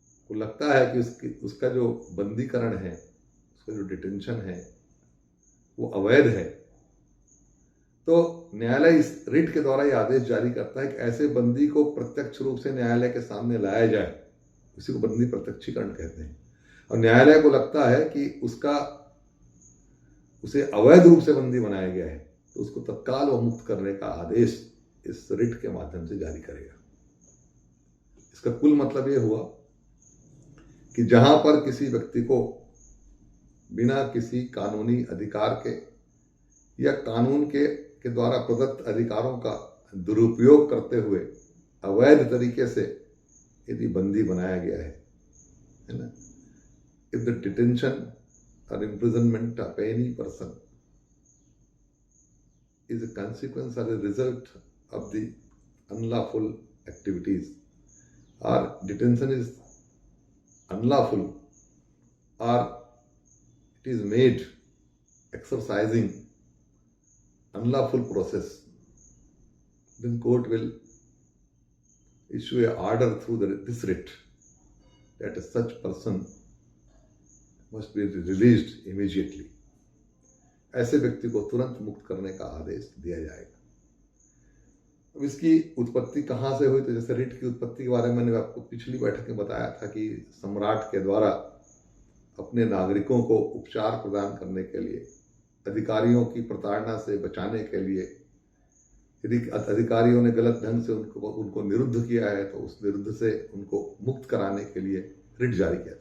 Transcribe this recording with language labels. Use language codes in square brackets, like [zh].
[hi] वो लगता है कि उसका जो बंदीकरण है, उसका जो डिटेंशन है वो अवैध है, तो न्यायालय इस रिट के द्वारा यह आदेश जारी करता है कि ऐसे बंदी को प्रत्यक्ष रूप से न्यायालय के सामने लाया जाए। उसी को बंदी प्रत्यक्षीकरण कहते हैं। और न्यायालय को लगता है कि उसे अवैध रूप से बंदी बनाया गया है, तो उसको तत्काल व मुक्त करने का आदेश इस रिट के माध्यम से जारी करेगा। इसका कुल मतलब यह हुआ कि जहां पर किसी व्यक्ति को बिना किसी कानूनी अधिकार के या कानून के द्वारा प्रदत्त अधिकारों का दुरुपयोग करते हुए अवैध तरीके से यदि बंदी बनाया गया है ना, [en] If the detention और imprisonment of any person is a consequence or a result of the unlawful activities, or detention is unlawful, or it is made exercising unlawful process, then court will issue a order through this writ that such person must be released immediately. [hi] ऐसे व्यक्ति को तुरंत मुक्त करने का आदेश दिया जाएगा। अब इसकी उत्पत्ति कहाँ से हुई? तो जैसे रिट की उत्पत्ति के बारे में मैंने आपको पिछली बैठक में बताया था कि सम्राट के द्वारा अपने नागरिकों को उपचार प्रदान करने के लिए, अधिकारियों की प्रताड़ना से बचाने के लिए, यदि अधिकारियों ने गलत ढंग से उनको निरुद्ध किया है तो उस निरुद्ध से उनको मुक्त कराने के लिए रिट जारी किया।